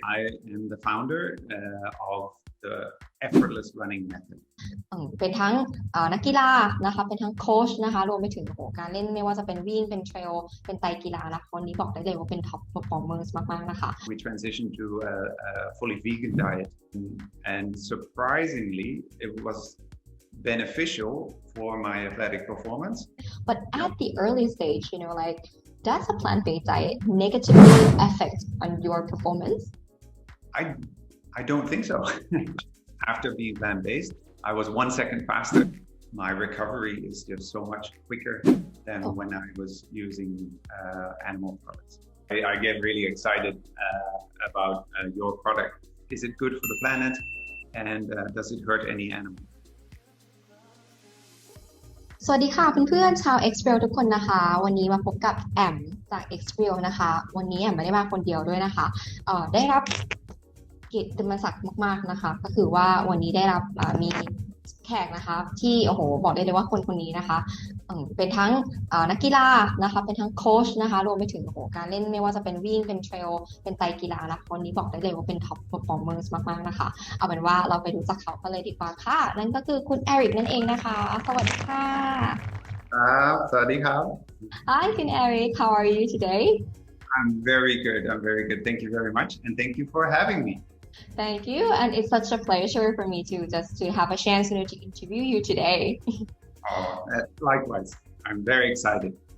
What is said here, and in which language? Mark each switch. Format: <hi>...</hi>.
<en>I am the founder of the Effortless Running Method.</en> <th>เป็นทั้งนักกีฬานะคะเป็นทั้งโค้ชนะคะรวมไปถึงการเล่นไม่ว่าจะเป็นวิ่งเป็นเทรลเป็นไตรกีฬานะคะวันนี้บอกได้เลยว่าเป็น top performers มากๆนะคะ</th> <en>We transitioned to a fully vegan diet, and surprisingly, it was beneficial for my athletic performance. But at the early stage, like does a plant-based diet negatively affect on your performance? I don't think so. After being plant-based, I was 1 second faster. My recovery is just so much quicker than when I was using animal products. I get really excited about your product. Is it good for the planet? And does it hurt any animal?</en> <th>สวัสดีค่ะเพื่อนๆชาว Xtrail ทุกคนนะคะวันนี้มาพบกับแอมจาก Xtrail นะคะวันนี้แอมไม่ได้มาคนเดียวด้วยนะคะได้รับ เกียรติศักดิ์มากๆนะคะก็คือว่าวันนี้ได้รับมีแขกนะคะที่โอ้โหบอกได้เลยว่าคนนี้นะคะเป็นทั้งนักกีฬานะคะเป็นทั้งโค้ชนะคะรวมไปถึงการเล่นไม่ว่าจะเป็นวิ่งเป็นเทรลเป็นไตรกีฬานะคะวันนี้บอกได้เลยว่าเป็น top performers มากๆนะคะเอาเป็นว่าเราไปรู้จักเขากันเลยดีกว่าค่ะนั่นก็คือคุณเอริกนั่นเองนะคะสวัสดีค่ะ ครับสวัสดีครับ</th> <en>Hi คุณเอริก how are you today I'm very good thank you very much and thank you for having me Thank you, and it's such a pleasure for me to have a chance to interview you today. Likewise, I'm very excited.</en>